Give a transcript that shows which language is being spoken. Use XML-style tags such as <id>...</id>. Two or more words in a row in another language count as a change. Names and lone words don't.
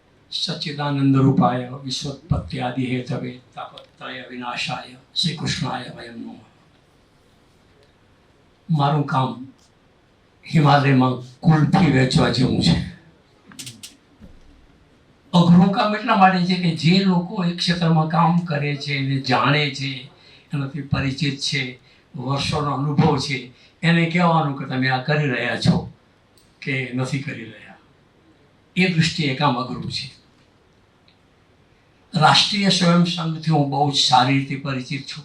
<sa>सच्चिदानंद रूपाय विश्वोत्पत्ति आदि हेतवे तापत्रय विनाशाय श्री कृष्णाय वयम नमः।</sa> <gu>મારું કામ હિમાલય માં કુલ્ફી વેચવા જેવું છે। અઘરું કામ એટલા માટે છે કે જે લોકો એક ક્ષેત્રમાં કામ કરે છે એને જાણે છે, એનાથી પરિચિત છે, વર્ષોનો અનુભવ છે, એને કહેવાનું કે તમે આ કરી રહ્યા છો કે નથી કરી રહ્યા, એ દૃષ્ટિએ કામ અઘરું છે. રાષ્ટ્રીય સ્વયં સંઘથી હું બહુ જ સારી રીતે પરિચિત છું.</gu>